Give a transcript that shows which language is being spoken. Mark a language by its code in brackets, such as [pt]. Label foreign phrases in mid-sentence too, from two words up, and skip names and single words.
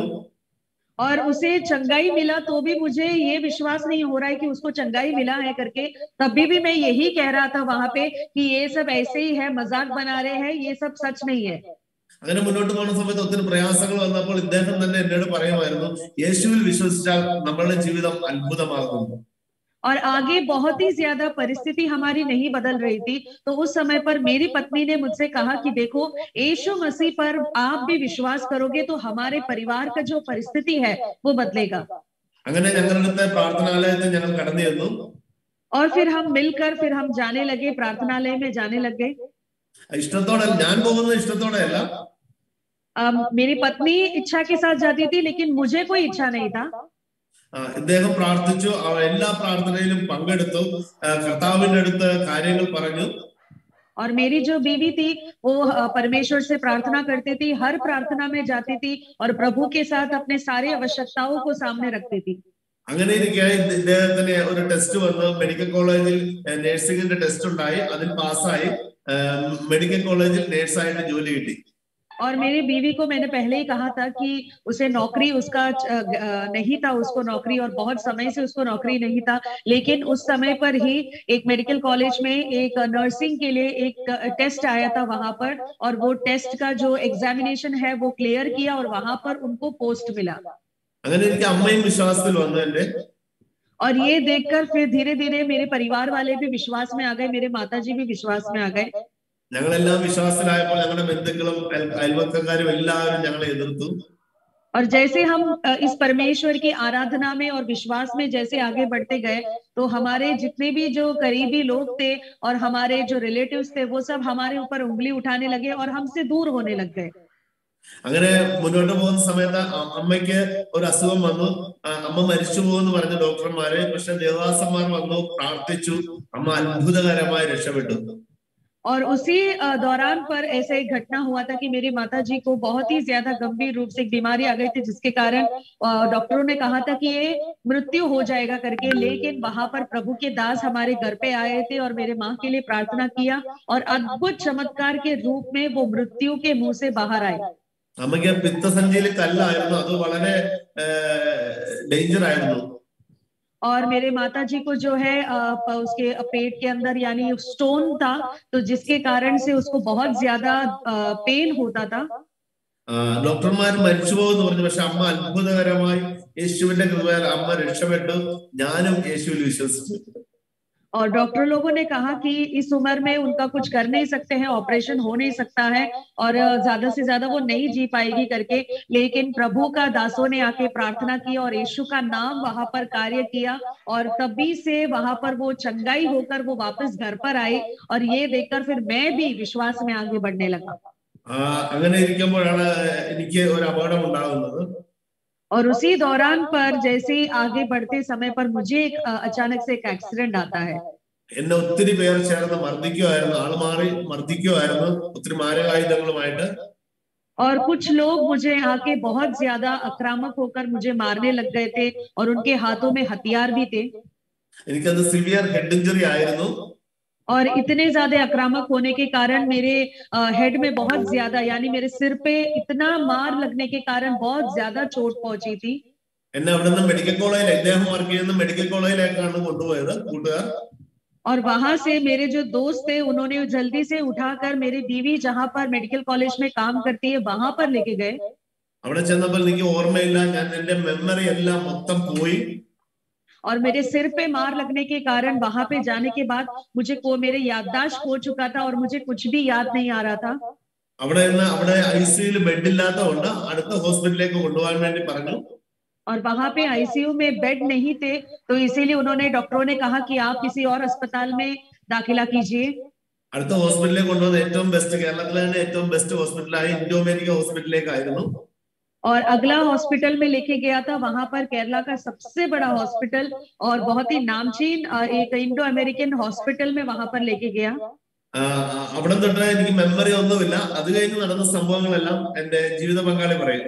[hi] और उसे चंगाई मिला तो भी मुझे ये विश्वास नहीं हो रहा है कि उसको चंगाई मिला है करके। तभी भी मैं यही कह रहा था वहां पे कि ये सब ऐसे ही है, मजाक बना रहे हैं, ये सब सच नहीं है। [ml] അങ്ങനെ മുന്നോട്ട് പോകുന്ന സമയത്ത് ഒത്തിരി പ്രയാസങ്ങൾ വന്നപ്പോൾ ഇദ്ദേഹം തന്നെ എന്നോട് പറയുമായിരുന്നു, യേശുവിൽ വിശ്വസിച്ചാൽ നമ്മളുടെ ജീവിതം അത്ഭുതമാകുന്നു. [hi] और आगे बहुत ही ज्यादा परिस्थिति हमारी नहीं बदल रही थी, तो उस समय पर मेरी पत्नी ने मुझसे कहा कि देखो, यीशु मसीह पर आप भी विश्वास करोगे तो हमारे परिवार का जो परिस्थिति है वो बदलेगा। [ml] അങ്ങനെ ഞങ്ങളുടെ പ്രാർത്ഥനാലയത്തിൽ ഞങ്ങൾ കടന്നു ചെന്നു. [hi] और फिर हम मिलकर फिर हम जाने लगे, प्रार्थनालय में जाने लगे। [ml] ഇഷ്ടത്തോടെ ഞാൻ പോകുന്നത് ഇഷ്ടത്തോടെ അല്ല. [hi] मेरी पत्नी इच्छा के साथ जाती थी, लेकिन मुझे कोई इच्छा नहीं था। [ml] ഇദ്ദേഹം പ്രാർത്ഥിച്ചു, എല്ലാ പ്രാർത്ഥനയിലും പങ്കെടുത്തു, കർത്താവിന്റെ അടുത്ത് കാര്യങ്ങൾ പറഞ്ഞു. [hi] और मेरी जो बीवी थी वो परमेश्वर से प्रार्थना करती थी, हर प्रार्थना में जाती थी, और प्रभु के साथ अपने सारे आवश्यकताओं को सामने रखती थी। [ml] അങ്ങനെ ഇരിക്കെ ഇദ്ദേഹത്തിന് ഒരു ടെസ്റ്റ് വന്നു. മെഡിക്കൽ കോളേജിൽ നഴ്സിംഗിന്റെ ടെസ്റ്റ് ഉണ്ടായി, അതിൽ പാസ്സായി മെഡിക്കൽ കോളേജിൽ നേഴ്സായിട്ട് ജോലി കിട്ടി. [hi] और मेरी बीवी को मैंने पहले ही कहा था कि उसे नौकरी उसका नहीं था, उसको नौकरी, और बहुत समय से उसको नौकरी नहीं था, लेकिन उस समय पर ही एक [en] medical college [hi] में एक नर्सिंग के लिए एक टेस्ट आया था वहां पर, और वो टेस्ट का जो एग्जामिनेशन है वो क्लियर किया, और वहां पर उनको पोस्ट मिला। [ml] അങ്ങനെ എനിക്ക് അമ്മയും വിശ്വാസത്തിൽ വന്നു എന്റെ. [hi] और ये देखकर फिर धीरे धीरे मेरे परिवार वाले भी विश्वास में आ गए, मेरे माताजी भी विश्वास में आ गए। [ml] ഞങ്ങളെല്ലാം വിശ്വാസത്തിലായപ്പോൾ ഞങ്ങളുടെ ബന്ധുക്കളും അയൽവക്കക്കാരും എല്ലാവരും ഞങ്ങളെ എതിർത്തു. [hi] और जैसे हम इस परमेश्वर की आराधना में और विश्वास में जैसे आगे बढ़ते गए, तो हमारे जितने भी जो करीबी लोग थे और हमारे जो रिलेटिव्स थे वो सब हमारे ऊपर उंगली उठाने लगे और हमसे दूर होने लग गए। [ml] അങ്ങനെ മുന്നോട്ട് പോകുന്ന സമയത്ത് അമ്മയ്ക്ക് ഒരു അസുഖം വന്നു. അമ്മ മരിച്ചു പോകുമെന്ന് പറഞ്ഞ ഡോക്ടർമാര്, പക്ഷെ ദേവദാസന്മാർ വന്നു, പ്രാർത്ഥിച്ചു, അമ്മ അത്ഭുതകരമായി രക്ഷപ്പെട്ടു. [hi] और उसी दौरान पर ऐसा एक घटना हुआ था कि मेरी माता जी को बहुत ही ज्यादा गंभीर रूप से एक बीमारी आ गई थी, जिसके कारण डॉक्टरों ने कहा था कि ये मृत्यु हो जाएगा करके। लेकिन वहां पर प्रभु के दास हमारे घर पे आए थे और मेरे माँ के लिए प्रार्थना किया, और अद्भुत चमत्कार के रूप में वो मृत्यु के मुंह से बाहर आए। [ml] അമ്മയ്ക്ക് പിത്തസഞ്ചിയിൽ കല്ലായിരുന്നു, അത് വളരെ ഡേഞ്ചർ ആയിരുന്നു. [hi] और मेरे माता जी को जो है उसके पेट के अंदर यानी स्टोन था, तो जिसके कारण से उसको बहुत ज्यादा पेन होता था. [ml] ഡോക്ടർമാർ മരിച്ചുപോകുന്നു പറഞ്ഞു, പക്ഷെ അമ്മ അത്ഭുതകരമായി യേശുവിന്റെ കൃപയാൽ അമ്മ രക്ഷപ്പെട്ടു. ഞാനും യേശുവിൽ വിശ്വസിച്ചു. [hi] और डॉक्टर लोगों ने कहा कि इस उम्र में उनका कुछ कर नहीं सकते हैं, ऑपरेशन हो नहीं सकता है और ज्यादा से ज्यादा वो नहीं जी पाएगी करके। लेकिन प्रभु का दासों ने आके प्रार्थना की और यीशु का नाम वहां पर कार्य किया, और तभी से वहां पर वो चंगाई होकर वो वापस घर पर आई। और ये देखकर फिर मैं भी विश्वास में आगे बढ़ने लगा. [ml] അങ്ങനെ ഇരിക്കുമ്പോഴാണ് എനിക്ക് ഒരു അപകടം ഉണ്ടാകുന്നത്. [hi] और उसी दौरान पर जैसे ही आगे बढ़ते समय पर मुझे एक अचानक से एक एक्सीडेंट आता है. [ml] എന്നെ ഒത്തിരി പേർ ചേർന്ന് മർദ്ദിക്കുമായിരുന്നു, ആൾമാറി മർദ്ദിക്കുമായിരുന്നു ഒത്തിരി മാരകായുധങ്ങളുമായിട്ട്. [hi] और कुछ लोग मुझे आके बहुत ज्यादा आक्रामक होकर मुझे मारने लग गए थे, और उनके हाथों में हथियार भी थे. [ml] എനിക്കത് [en] severe head injury [ml] ആയിരുന്നു. [hi] और इतने ज्यादा आक्रामक होने के कारण मेरे हेड में बहुत ज्यादा यानी मेरे सिर पे इतना मार लगने के कारण बहुत ज्यादा चोट पहुंची थी. [ml] എന്നെ അവിടെ നിന്ന് മെഡിക്കൽ കോളേജിൽ, അദ്ദേഹം വർക്ക് ചെയ്യുന്ന മെഡിക്കൽ കോളേജിലേക്കാണ് കൊണ്ടുപോയത് കൂട്ടുകാർ. [hi] और वहां से मेरे जो दोस्त थे उन्होंने जल्दी से उठाकर मेरी बीवी जहां पर [en] medical college [hi] में काम करती है वहां पर लेके गए. [ml] അവിടെ ചെന്നപ്പോൾ എനിക്ക് ഓർമ്മയില്ല, ഞാൻ എന്റെ മെമ്മറി എല്ലാം മൊത്തം പോയി. [hi] और मेरे सिर पे मार लगने के कारण वहां पे जाने के बाद मेरे याददाश्त खो चुका था और मुझे कुछ भी याद नहीं आ रहा था. [ml] അവിടെ ഐസിയുയിൽ ബെഡ് ഇല്ലാത്തതുകൊണ്ട് അടുത്ത ഹോസ്പിറ്റലിലേക്ക് കൊണ്ടുപോകാൻ വേണ്ടി പറഞ്ഞു. [hi] और वहां पे आईसीयू में बेड नहीं थे, तो इसीलिए उन्होंने डॉक्टरों ने कहा कि आप किसी और अस्पताल में दाखिला कीजिए. [ml] അടുത്ത ഹോസ്പിറ്റലിലേക്ക് കൊണ്ടുവന്ന ഏറ്റവും ബെസ്റ്റ്, കേരളത്തിലെ തന്നെ ഏറ്റവും ബെസ്റ്റ് ഹോസ്പിറ്റലായ ഇൻഡോ അമേരിക്ക ഹോസ്പിറ്റലിലേക്കായിരുന്നു. [hi] और अगला हॉस्पिटल में लेके गया था, वहां पर केरला का सबसे बड़ा हॉस्पिटल और बहुत ही नामचीन एक इंडो अमेरिकन हॉस्पिटल में वहां पर लेके गया. [ml] അവിടെ തൊട്ട് എനിക്ക് മെമ്മറി ഒന്നുമില്ല. അത് കഴിഞ്ഞ് നടന്ന സംഭവങ്ങളെല്ലാം എന്റെ ജീവിത പങ്കാളി പറയും.